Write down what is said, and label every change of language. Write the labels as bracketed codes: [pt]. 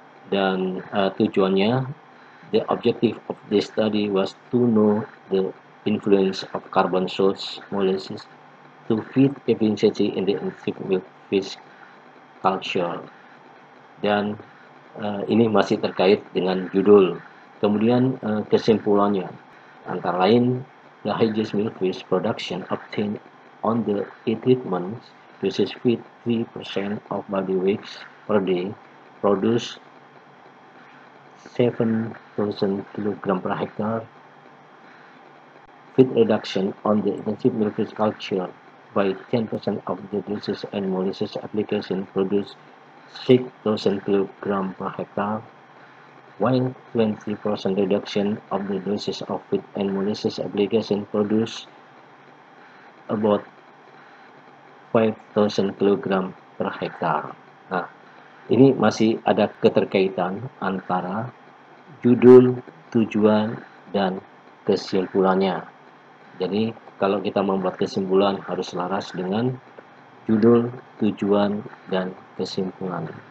[id] Dan tujuannya, [en] the objective of this study was to know the influence of carbon source molasses to feed efficiency in the intensive milkfish culture. [id] Dan ini masih terkait dengan judul. Kemudian kesimpulannya, antara lain, [en] the highest milkfish production obtained on the treatment uses feed 3% of body weight per day produce 7,000 kg per hectare. Feed reduction on the intensive milkfish culture by 10% of the doses and molasses application produce 6,000 kg per hectare, while 20% reduction of the doses of feed and molasses application produce about 5,000 kg per hectare. [id] Nah, ini masih ada keterkaitan antara judul, tujuan, dan kesimpulannya. Jadi, kalau kita membuat kesimpulan harus selaras dengan judul, tujuan, dan kesimpulan.